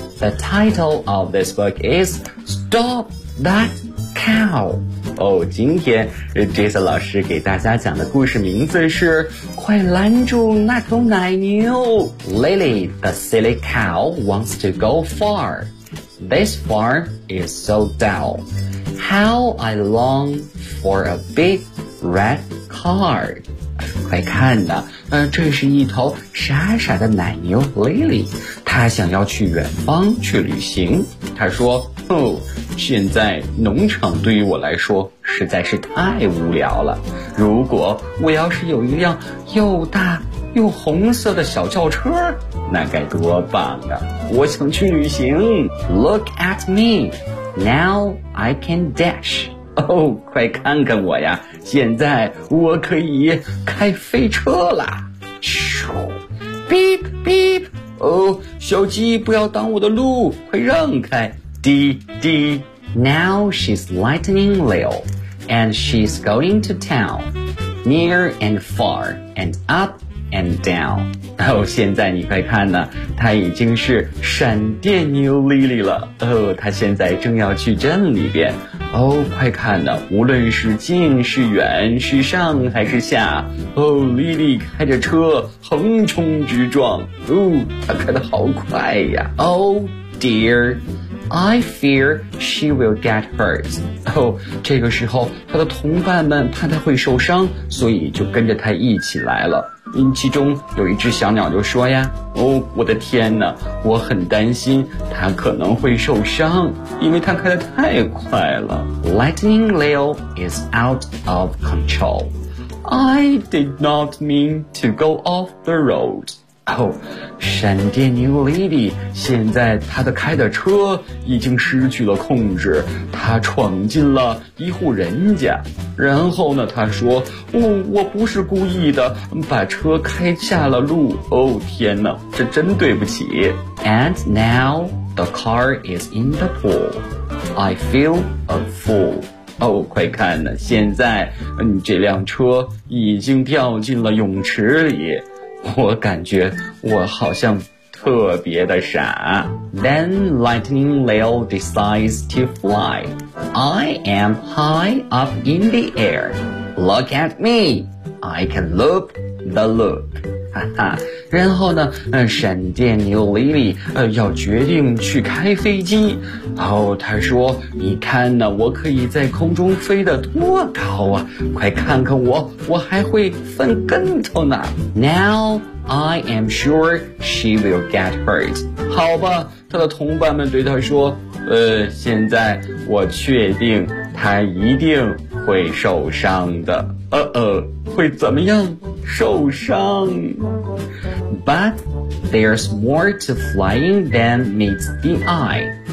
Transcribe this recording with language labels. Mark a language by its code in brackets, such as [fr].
[en] The title of this book is Stop That Cow! [zh] 今天 Jason 老师给大家讲的故事名字是快拦住那头奶牛。 [en] Lily, the silly cow, wants to go far. This farm is so dull. How I long for a big red car. [zh] 快看呐，这是一头傻傻的奶牛 Lily. 她想要去远方去旅行。她说，现在农场对于我来说实在是太无聊了。如果我要是有一辆又大又红色的小轿车，那该多棒啊！我想去旅行。 [en] Look at me, now I can dash. [zh] 快看看我呀！现在我可以开飞车啦！ [en] 咻 ，beep beep. [zh] 小鸡不要挡我的路，快让开！滴滴。 [en] Now she's lightning Leo, and she's going to town, near and far, and up. And down. [zh] 现在你快看呢，他已经是闪电牛 Lily 了。他现在正要去镇里边。快看呢，无论是近是远，是上还是下，Lily 开着车横冲直撞。他开得好快呀。 [en] Dear, I fear she will get hurt. [zh] 这个时候他的同伴们怕他会受伤，所以就跟着他一起来了。其中有一只小鸟就说呀，我的天哪，我很担心它可能会受伤，因为它开得太快了。 [en] Lightning Leo is out of control. I did not mean to go off the road. [zh] 哦，闪电牛 Lady 现在她的开的车已经失去了控制，她闯进了一户人家，然后呢她说，哦，我不是故意的，把车开下了路，哦天哪，这真对不起。 [en] And now the car is in the pool. I feel a fool. [zh] 哦，快看呢，现在这辆车已经掉进了泳池里，我感觉我好像特别的傻。 [en] Then Lightning Lil decides to fly. I am high up in the air. Look at me. I can loop the loop. [zh] 然后呢，闪电牛 Lily 要决定去开飞机。哦，他说，你看呢，我可以在空中飞得多高啊，快看看我，我还会翻跟头呢。 [en] Now I am sure she will get hurt. [zh] 好吧，他的同伴们对他说，现在我确定他一定会受伤的。会怎么样？受伤。 [en] But there's more to flying than meets the eye.